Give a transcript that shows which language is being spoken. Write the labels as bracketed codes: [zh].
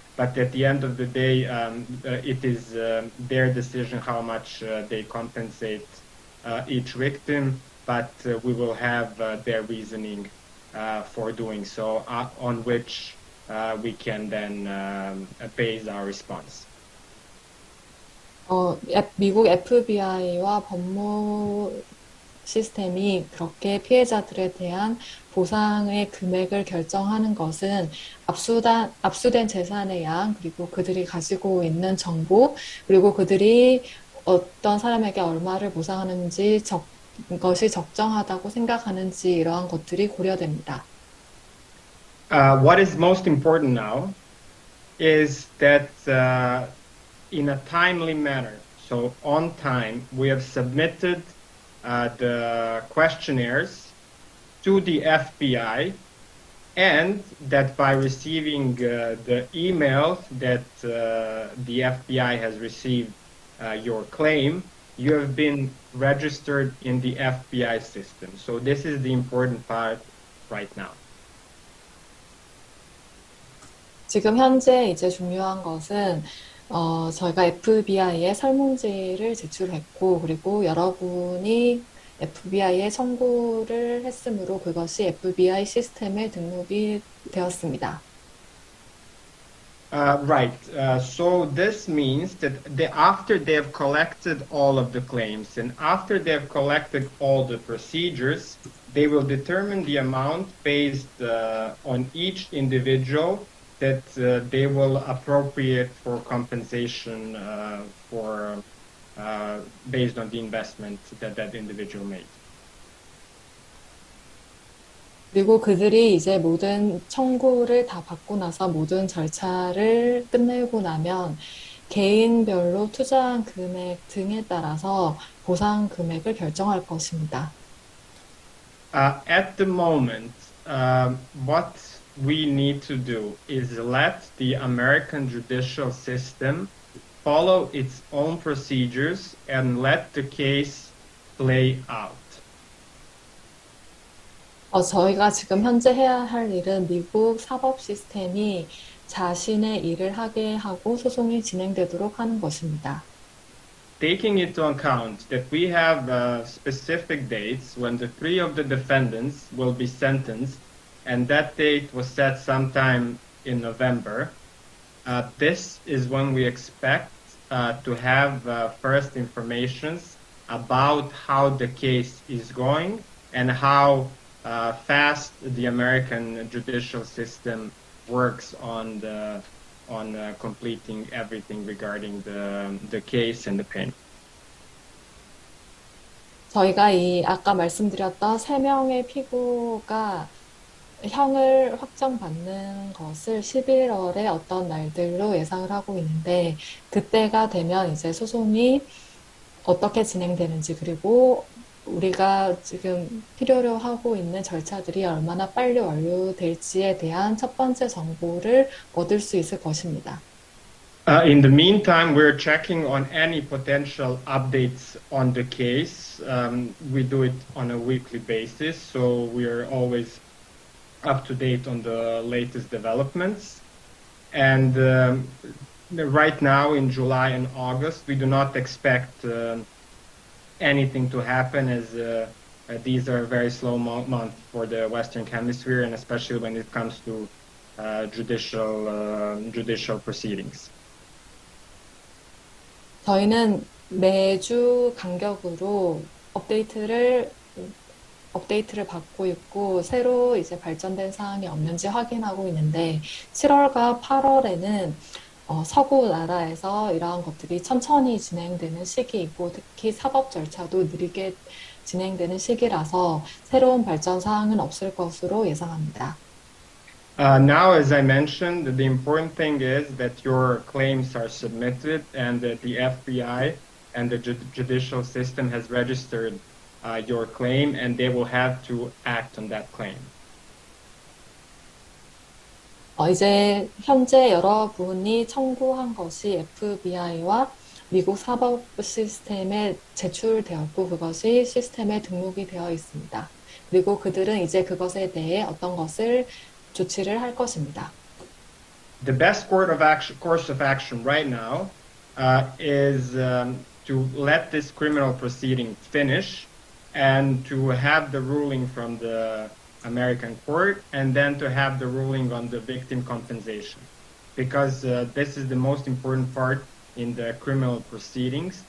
[en] But at the end of the day, it is their decision how much they compensate each victim, but we will have their reasoning for doing so, on which we can then base our response. [ko] 미국 FBI와 법무 시스템이 그렇게 피해자들에 대한 보상의 금액을 결정하는 것은 압수된 재산의 양, 그리고 그들이 가지고 있는 정보, 그리고 그들이 어떤 사람에게 얼마를 보상하는지 것이 적정하다고 생각하는지 이러한 것들이 고려됩니다. [en] What is most important now is that in a timely manner, so on time, we have submitted the questionnaires to the FBI, and that by receiving the email that the FBI has received your claim, you have been registered in the FBI system. So this is the important part right now. [ko] 지금 현재 이제 중요한 것은 저희가 FBI에 설문지를 제출했고, 그리고 여러분이 FBI에 청구를 했으므로 그것이 FBI 시스템에 등록이 되었습니다. [en] Right. So this means that after they have collected all of the claims and after they have collected all the procedures, they will determine the amount based on each individual that they will appropriate for compensation for based on the investment that that individual made. [ko] 그리고 그들이 이제 모든 청구를 다 받고 나서 모든 절차를 끝내고 나면 개인별로 투자한 금액 등에 따라서 보상 금액을 결정할 것입니다. [en] At the moment, what we need to do is let the American judicial system follow its own procedures and let the case play out. [ko] 저희가 지금 현재 해야 할 일은 미국 사법 시스템이 자신의 일을 하게 하고 소송이 진행되도록 하는 것입니다. [en] Taking into account that we have specific dates when the three of the defendants will be sentenced, and that date was set sometime in November, this is when we expect to have first informations about how the case is going and how fast the American judicial system works on completing everything regarding the case and the payment. [ko] 저희가 아까 말씀드렸던 3명의 피고가 형을 확정받는 것을 11월에 어떤 날들로 예상을 하고 있는데, 그때가 되면 이제 소송이 어떻게 진행되는지, 그리고 우리가 지금 필요로 하고 있는 절차들이 얼마나 빨리 완료될지에 대한 첫 번째 정보를 얻을 수 있을 것입니다. [en] In the meantime, we're checking on any potential updates on the case. We do it on a weekly basis, so we're always up to date on the latest developments. And right now, in July and August, we do not expect anything to happen, as these are very slow months for the Western Hemisphere, and especially when it comes to judicial proceedings. [ko] 저희는 매주 간격으로 업데이트를 받고 있고, 새로 이제 발전된 사항이 없는지 확인하고 있는데, 7월과 8월에는 서구 나라에서 이러한 것들이 천천히 진행되는 시기이고, 특히 사법 절차도 느리게 진행되는 시기라서 새로운 발전 사항은 없을 것으로 예상합니다. [en] Now, as I mentioned, the important thing is that your claims are submitted and that the FBI and the judicial system has registered your claim, and they will have to act on that claim. [ko] 이제 현재 여러분이 청구한 것이 FBI와 미국 사법 시스템에 제출되었고, 그것이 시스템에 등록이 되어 있습니다. 그리고 그들은 이제 그것에 대해 어떤 것을 조치를 할 것입니다. [en] The best course of action right now is to let this criminal proceeding finish and to have the ruling from the American court, and then to have the ruling on the victim compensation, because this is the most important part in the criminal proceedings.